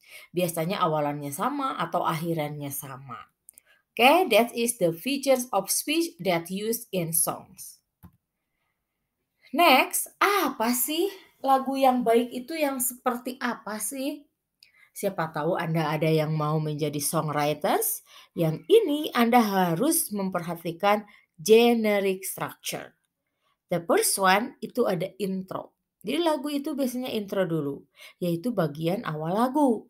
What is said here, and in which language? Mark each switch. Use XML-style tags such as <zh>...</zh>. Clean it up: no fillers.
<id>Biasanya awalannya sama atau akhirannya sama.</id> <en>Okay, that is the features of speech that used in songs.</en> <id>Next, apa sih lagu yang baik itu yang seperti apa sih? Siapa tahu Anda ada yang mau menjadi songwriters. Yang ini Anda harus memperhatikan generic structure.</id> <en>The first one</en> <id>itu ada intro. Jadi lagu itu biasanya intro dulu, yaitu bagian awal lagu.</id>